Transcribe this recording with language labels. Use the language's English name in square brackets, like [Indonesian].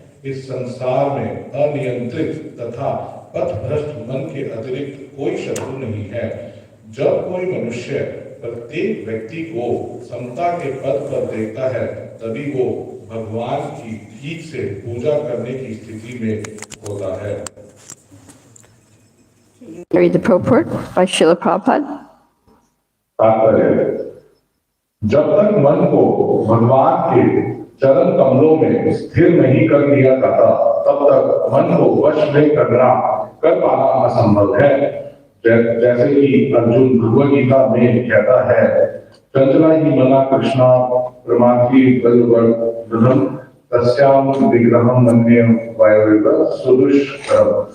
[Hindi] इस संसार में अनियंत्रित तथा पथभ्रष्ट मन के अतिरिक्त कोई शत्रु नहीं है. जब कोई मनुष्य प्रत्येक व्यक्ति को समता के पद पर देखता है, तभी वो भगवान की ठीक से पूजा करने की स्थिति में होता है. [English] Read the purport by Srila Prabhupada. [Hindi] जब तक मन को भगवान के चरण कमलों में स्थिर नहीं कर दिया जाता, तब तक मन को वश में कर पाना असंभव है. जैसे कि अर्जुन भगवद गीता में कहता है, [Sanskrit] चंचला ही मना कृष्णा प्रमाथि बलवर्धनम तस्याम विग्रहम मन्ये वायुर्व सुदुष्करम.